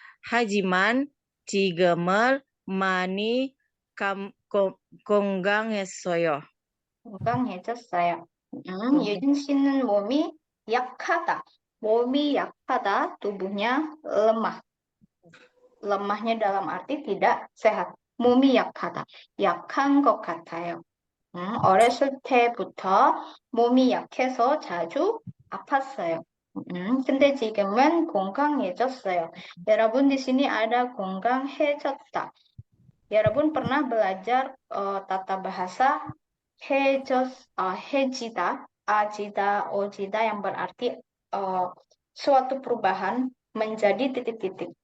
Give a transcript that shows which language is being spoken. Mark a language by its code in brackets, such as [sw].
[ko] 하지만 지금은 많이 건강했어요. 건강해졌어요. 유진 씨는 몸이 약하다. 몸이 약하다, [id] tubuhnya lemah. lemahnya dalam arti tidak sehat. [ko] 몸이 약하다. 약한 것 같아요. 어렸을 때부터 몸이 약해서 자주 아팠어요. 근데 지금은 건강해졌어요. [id] 여러분 di sini ada [ko] 건강해졌다. [id] 여러분 pernah belajar tata bahasa 해지다, ajida, ojida yang berarti suatu perubahan menjadi titik-titik.